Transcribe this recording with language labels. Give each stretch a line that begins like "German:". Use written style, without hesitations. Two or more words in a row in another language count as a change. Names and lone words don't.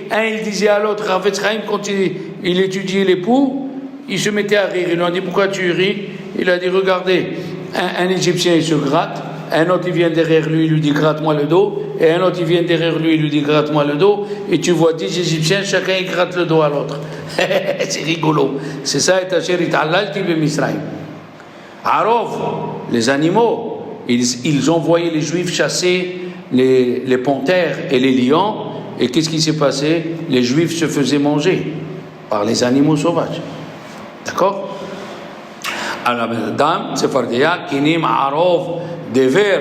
French: Un, il disait à l'autre, Ravetz Chaim, quand il étudiait les poux, il se mettait à rire. Ils lui ont dit, pourquoi tu ris? Il a dit, regardez, un Égyptien, il se gratte. Un autre, il vient derrière lui, il lui dit, gratte-moi le dos. Et un autre, il vient derrière lui, il lui dit, gratte-moi le dos. Et tu vois 10 Égyptiens, chacun, il gratte le dos à l'autre. C'est rigolo. C'est ça, et
Hebrew: אשר התעללתי במצרים.
French: Arov, les animaux, ils envoyaient les Juifs chasser les panthères et les lions. Et qu'est-ce qui s'est passé? Les Juifs se faisaient manger par les animaux sauvages. D'accord? Alors, Dame, Sephardia, Kinim, Arov, des vers.